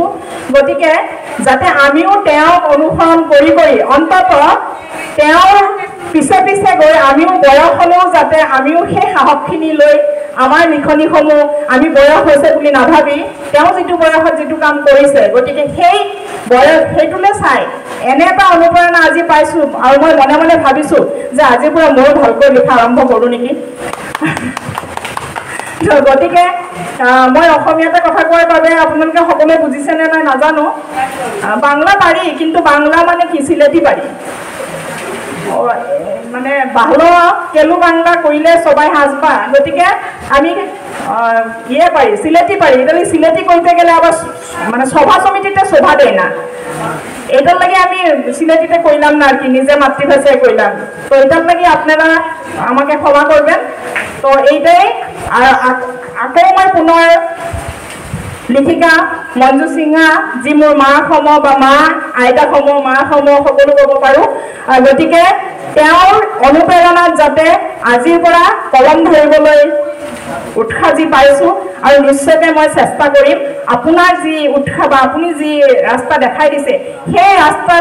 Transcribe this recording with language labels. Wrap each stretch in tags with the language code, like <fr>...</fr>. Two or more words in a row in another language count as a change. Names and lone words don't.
<as>গতিকে যাতে আমিও তেওঁক অনুসৰণ কৰি অন্তত তেওঁৰ পিছে পিছে গৈ আমিও বয়স হ'লেও যাতে আমিও সেই সাহসখিনি লৈ আমাৰ লিখনিসমূহ আমি বয়স হৈছে বুলি নাভাবি তেওঁ যিটো বয়সত যিটো কাম কৰিছে, গতিকে সেই বয়স সেইটোলৈ চাই এনে এটা অনুপ্ৰেৰণা আজি পাইছোঁ। আৰু মই মনে মনে ভাবিছোঁ যে আজিৰ পৰা ময়ো ভালকৈ লিখা আৰম্ভ কৰোঁ নেকি। গতিকে মই অসমীয়াতে কথা কোৱাৰ বাবে আপোনালোকে সকলোৱে বুজিছেনে নাই নাজানো। বাংলা পাৰি, কিন্তু বাংলা মানে কি সিলেটি পাৰি, মানে ভালো কেলু বাংলা কৰিলে</as> <bn>সবাই হাসবা। গতিকে আমি পারি সিলেটি পারি, এটা সিলেটি করতে গেলে আবার মানে সভা সমিতিতে শোভা দেয় না, এটার লাগে আমি সিলেটিতে কইলাম না আর কি, নিজে মাতৃভাষায় কইলাম। তো এটার লাগে আপনারা আমাকে ক্ষমা করবেন।</bn> <as>তো এইটাই আকৌ মই পুনৰ লিখিকা মঞ্জু সিঙা, যি মোৰ মা সম বা মা আইতা সম মা সম সকলো ক'ব পাৰোঁ। গতিকে তেওঁৰ অনুপ্ৰেৰণাত যাতে আজিৰ পৰা কলম ধৰিবলৈ উৎসাহ যি পাইছোঁ আৰু নিশ্চয়কৈ মই চেষ্টা কৰিম আপোনাৰ যি উৎসাহ বা আপুনি যি ৰাস্তা দেখাই দিছে সেই ৰাস্তাত</as>